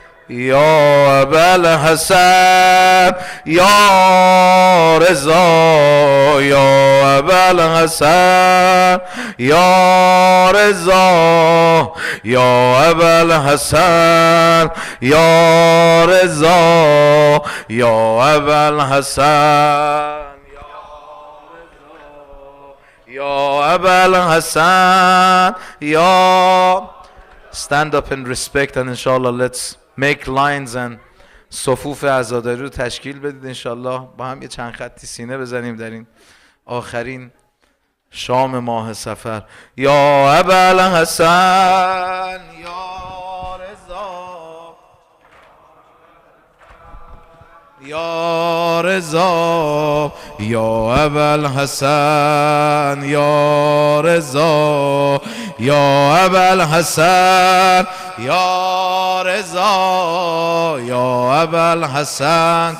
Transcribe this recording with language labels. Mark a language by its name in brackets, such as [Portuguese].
[Arabic] یا ابوالحسن یا رضا، یا ابوالحسن یا رضا، یا ابوالحسن یا رضا، یا ابوالحسن یا ابوالحسن یا. [English] Stand up in respect and inshallah let's make lines and [Persian] صفوف عزاداری رو تشکیل بدید. انشالله با هم یه چند خطی سینه بزنیم در این آخرین شام ماه سفر. [Arabic] یا ابوالحسن یا رضا، یا رضا، یا ابوالحسن یا رضا، یا ابوالحسن یا رضا، یا ابوالحسن.